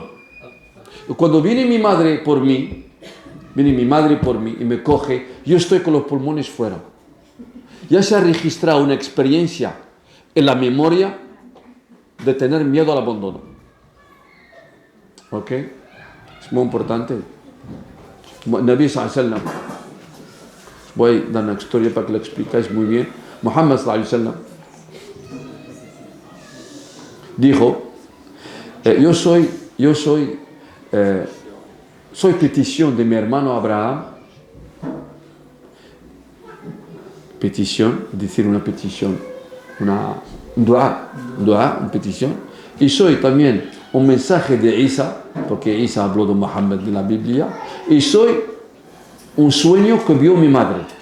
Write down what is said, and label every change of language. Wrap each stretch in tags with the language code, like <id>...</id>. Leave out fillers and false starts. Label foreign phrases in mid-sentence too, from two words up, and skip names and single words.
<es>Cuando viene mi madre por mí y me coge, yo estoy con los pulmones fuera. Ya se ha registrado una experiencia en la memoria de tener miedo al abandono. ¿Ok? Es muy importante.</es> <ar>نبي صلى الله عليه وسلم.</ar> <es>Voy a dar una historia para que lo explicáis muy bien. Muhammad</es> <ar>صلى الله عليه وسلم</ar> <es>dijo, soy petición de mi hermano Abraham, una petición, y soy también un mensaje de Isa, porque Isa habló de Muhammad en la Biblia, y soy un sueño que vio mi madre.</es>